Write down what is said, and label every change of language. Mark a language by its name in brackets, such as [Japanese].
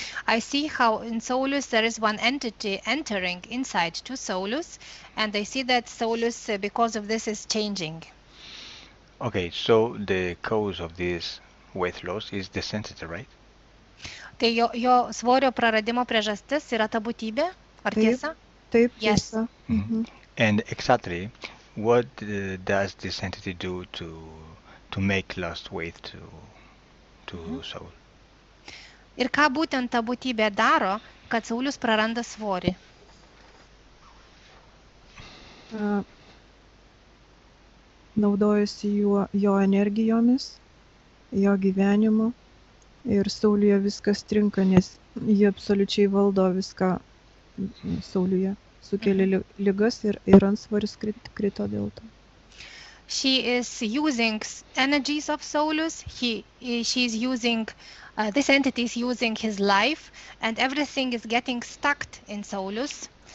[English] I see how in Saulus there is one entity entering inside to Saulus, and I see that Saulus, because of this, is changing. Okay, so the cause of this weight loss is the entity, right? [Lithuanian] Tai jo svorio praradimo priežastis yra ta būtybė, ar tiesa? Taip, [English] Yes. [Lithuanian] tiesa. [English] And exactly, what does this entity do to make lost weight to Saul? [Lithuanian] Ir ką būtent ta būtybė daro, kad Saulius praranda svorį? Naudojasi jo energijomis, jo gyvenimu ir Saulyje viskas trinka, nes jie absoliučiai valdo viską Saulyje. Sukelia ligas ir antsvoris krito dėl to. [English] She is using energies of Saulus. She's using, this entity is using his life, and everything is getting stuck in Saulus.